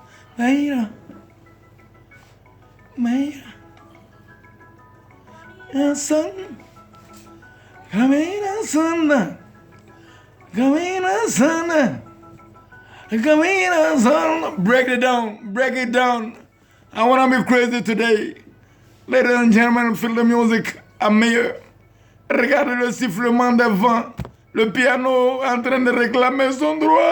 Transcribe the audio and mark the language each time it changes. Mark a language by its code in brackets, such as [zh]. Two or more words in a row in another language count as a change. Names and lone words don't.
[en] Maïra, Maïra, son, Camina son, Camina son, Camina son. Break it down, break it down. I wanna be crazy today. Ladies and gentlemen, feel the music [fr] à meilleur. Regardez le sifflement des vents. Le piano en train de réclamer son droit.